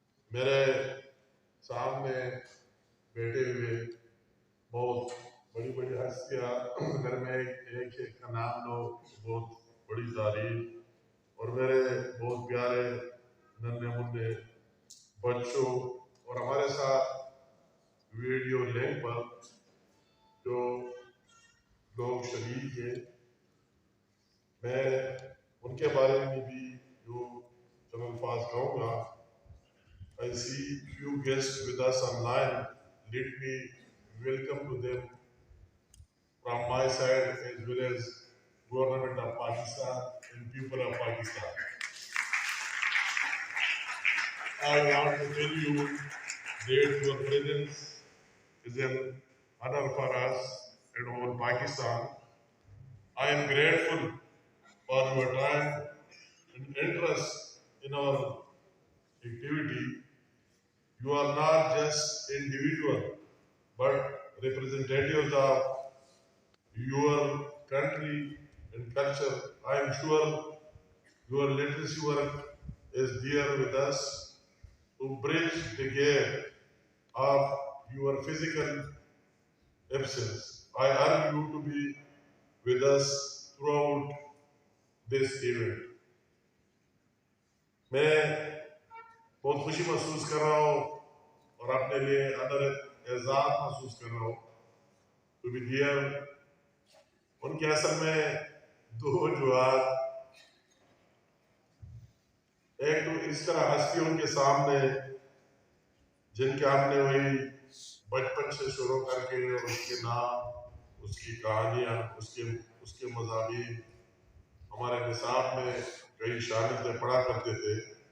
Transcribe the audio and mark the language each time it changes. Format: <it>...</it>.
<ur>میرے سامنے بیٹھے ہوئے بہت بڑی بڑی ہستیاں، اگر میں ایک کا نام لو بہت بڑی تعریف، اور میرے بہت پیارے ننھے منھے بچوں اور ہمارے ساتھ ویڈیو لنک پر جو لوگ شریک ہیں، میں ان کے بارے میں بھی جو چند الفاظ کہوں گا.</ur> <en>I see few guests with us online. Let me welcome to them from my side as well as Government of Pakistan and people of Pakistan. I want to tell you that your presence is an honor for us and all Pakistan. I am grateful for your time and interest in our activity. You are not just individual, but representatives of your country and culture. I am sure your literacy work is there with us to bridge the gap of your physical absence. I urge you to be with us throughout this event.</en> <ur>میں بہت خوشی محسوس کر رہا ہوں اور اپنے لیے اندر اعزاز محسوس کر رہا ہوں</ur> <en>to be there.</en> <ur>ان کے اصل میں دو وجوہات، ایک تو اس طرح ہستیوں کے سامنے جن کے ہم نے وہی بچپن سے شروع کر کے اور اس کے نام، اس کی کہانیاں، اس کے مضامین ہمارے نصاب میں کئی شامل تھے، پڑھا کرتے تھے.</ur>